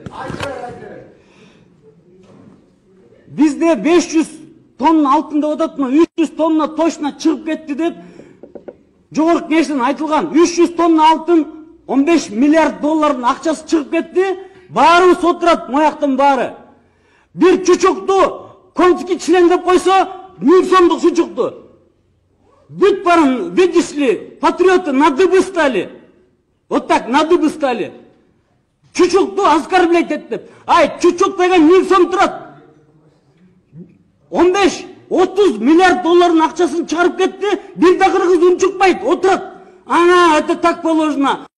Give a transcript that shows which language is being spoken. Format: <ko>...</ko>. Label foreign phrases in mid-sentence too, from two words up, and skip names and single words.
<ky>Бизде 500 тонна алтын деп ататмы, 300 тонна точно чыгып кетти деп жогорку кеңештен айтылган. 300 тонна алтын, $15 миллиард акчасы чыгып кетти. Баарыбыз отурат, мояктын баары. Бир чучукту</ky> <ru>конский член</ru> <ky>деп койсо, 1000 сомдук чучукту. Бүт барын,</ky> <ru>видишь ли, патриоты на дыбы стали. Вот так, на дыбы стали.</ru> <ky>Чучукту оскорблять деп. Ай, чучук деген 1000 сом турат. 15-30 миллиард акчасын чыгарып кетти. Бир да кыргыз унчукпайт, отурат. Ана,</ky> <ru>это так положено.</ru>